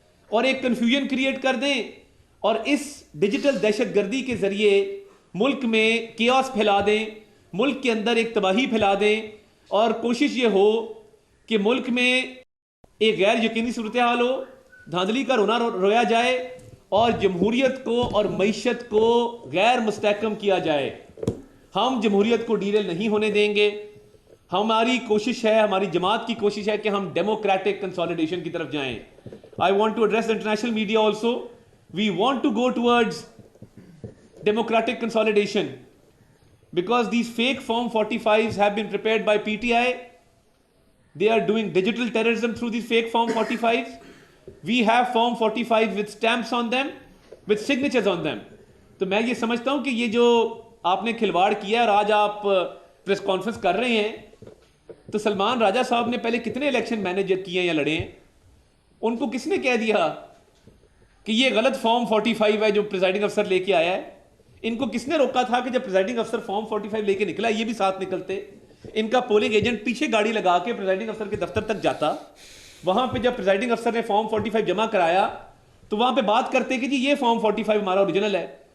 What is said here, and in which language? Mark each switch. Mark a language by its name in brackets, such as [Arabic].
[Urdu] اور ایک confusion create کر دیں, اور اس ڈیجیٹل دہشت گردی کے ذریعے ملک میں کیاس پھیلا دیں, ملک کے اندر ایک تباہی پھیلا دیں, اور کوشش یہ ہو کہ ملک میں ایک غیر یقینی صورتحال ہو, دھاندلی کا رونا رویا جائے اور جمہوریت کو اور معیشت کو غیر مستحکم کیا جائے. ہم جمہوریت کو ڈیریل نہیں ہونے دیں گے. ہماری کوشش ہے, ہماری جماعت کی کوشش ہے کہ ہم ڈیموکریٹک کنسالیڈیشن کی طرف جائیں. [English] I want to address the international media also. We want to go towards democratic consolidation because these fake Form 45s have been prepared by PTI. They are doing digital terrorism through these fake Form 45s. We have Form 45 with stamps on them, with signatures on them. [Urdu] تو میں یہ سمجھتا ہوں کہ یہ جو آپ نے کھلواڑ کیا اور آج آپ پریس کانفرنس کر رہے ہیں, تو سلمان راجہ صاحب نے پہلے کتنے الیکشن مینیج کیے ہیں یا لڑے ہیں؟ ان کو کس نے کہہ دیا کہ یہ غلط فارم 45 ہے جو پریزائڈنگ افسر لے کے آیا ہے؟ ان کو کس نے روکا تھا کہ جب پریزائڈنگ افسر فارم 45 لے کے نکلا یہ بھی ساتھ نکلتے؟ ان کا پولنگ ایجنٹ پیچھے گاڑی لگا کے پریزائڈنگ افسر کے دفتر تک جاتا, وہاں پہ جب پریزائڈنگ افسر نے فارم 45 جمع کرایا تو وہاں پہ بات کرتے کہ جی یہ فارم 45 ہمارا اوریجنل ہے.